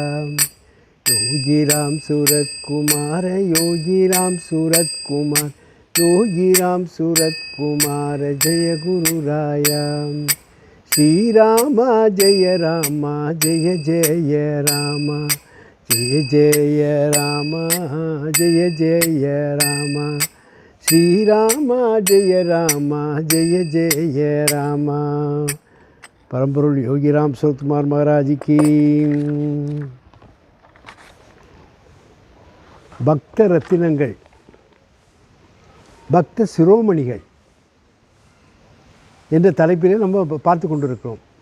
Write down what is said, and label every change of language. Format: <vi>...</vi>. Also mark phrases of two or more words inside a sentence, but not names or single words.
<sa>योगी राम सूरत कुमार योगी राम सूरत कुमार योगी राम सूरत कुमार जय गुरु राया. श्री राम जय जय जय राम जय जय राम जय जय राम. श्रीराम जय राम जय जय राम.</sa> <ta>பரம்பொருள் யோகிராம் சரத்குமார் மகாராஜிக்கு. பக்த ரத்தினங்கள், பக்த சிரோமணிகள் என்ற தலைப்பிலே நம்ம பார்த்து கொண்டிருக்கிறோம்.</ta>